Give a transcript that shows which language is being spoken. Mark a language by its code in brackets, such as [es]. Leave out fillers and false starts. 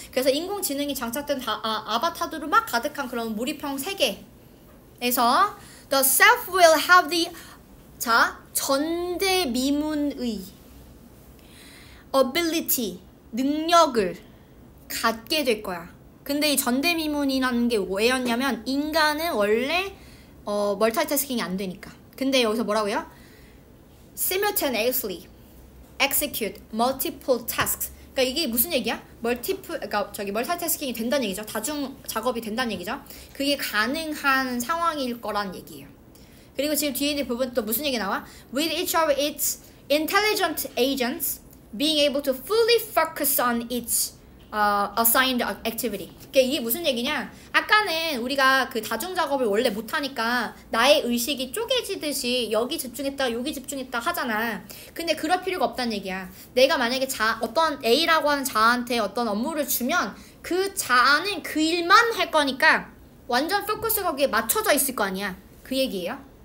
[ko] 그래서 인공지능이 장착된 아바타들로 막 가득한 그런 몰입형 세계에서 [en] the self will have the, [ko] 자, 전대미문의 ability, 능력을 갖게 될 거야. 근데 이 전대미문이라는 게 왜였냐면, 인간은 원래 멀티태스킹이 안 되니까. 근데 여기서 뭐라고요? [en] simultaneously execute multiple tasks. [ko] 그러니까 이게 무슨 얘기야? 그러니까 멀티태스킹이 된다는 얘기죠. 다중 작업이 된다는 얘기죠. 그게 가능한 상황일 거란 얘기예요. 그리고 지금 뒤에 있는 부분 또 무슨 얘기 나와? [en] With each of its intelligent agents being able to fully focus on its assigned activity. [ko] 그러니까 이게 무슨 얘기냐? 아까는 우리가 그 다중 작업을 원래 못하니까 나의 의식이 쪼개지듯이 여기 집중했다 여기 집중했다 하잖아. 근데 그럴 필요가 없다는 얘기야. 내가 만약에 어떤 A라고 하는 자아한테 어떤 업무를 주면 그 자아는 그 일만 할 거니까 완전 포커스가 거기에 맞춰져 있을 거 아니야. 그 얘기예요.